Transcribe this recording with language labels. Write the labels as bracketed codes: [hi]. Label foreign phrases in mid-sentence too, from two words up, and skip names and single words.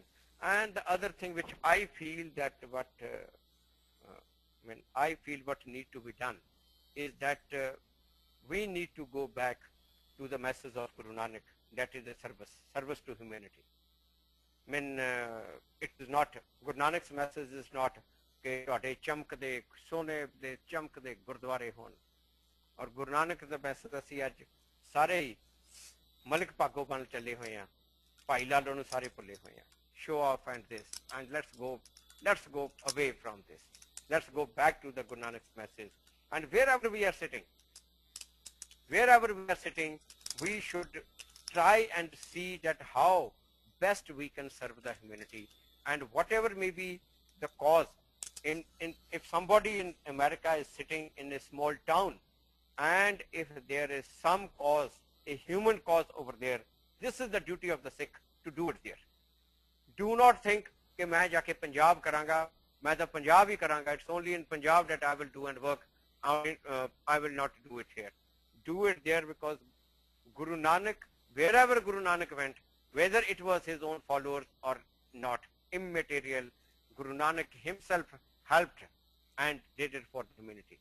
[en] And the other thing which I feel that what need to be done is that we need to go back to the message of Guru Nanak, that is the service to humanity. I mean, it is not, Guru Nanak's message is not [pa] कि ਤੁਹਾਡੇ ਚਮਕਦੇ ਸੋਨੇ ਦੇ ਚਮਕਦੇ ਗੁਰਦੁਆਰੇ ਹੋਣ, ਔਰ ਗੁਰੂ ਨਾਨਕ ਦਾ ਮੈਸੇਜ ਅਸੀਂ ਅੱਜ ਸਾਰੇ ਹੀ ਮਲਿਕ ਭਾਗੋ ਬਣ ਚੱਲੇ ਹੋਏ ਆ, ਭਾਈ ਲਾਲੋ ਨੂੰ ਸਾਰੇ ਭੁੱਲੇ ਹੋਏ ਆ. [en] Show off and this, and let's go away from this. Let's go back to the Guru Nanak's message. And wherever we are sitting, we should try and see that how best we can serve the humanity, and whatever may be the cause. If somebody in America is sitting in a small town, and if there is some cause, a human cause over there, this is the duty of the Sikh to do it there. Do not think [pa] ਕਿ ਮੈਂ ਜਾਕੇ ਪੰਜਾਬ ਕਰਾਂਗਾ, ਮੈਂ ਤੋ ਪੰਜਾਬ ਹੀ ਕਰਾਂਗਾ. [en] It's only in Punjab that I will do and work. I will not do it here. Do it there, because Guru Nanak, wherever Guru Nanak went, whether it was his own followers or not, immaterial, Guru Nanak himself helped and did it for the humanity.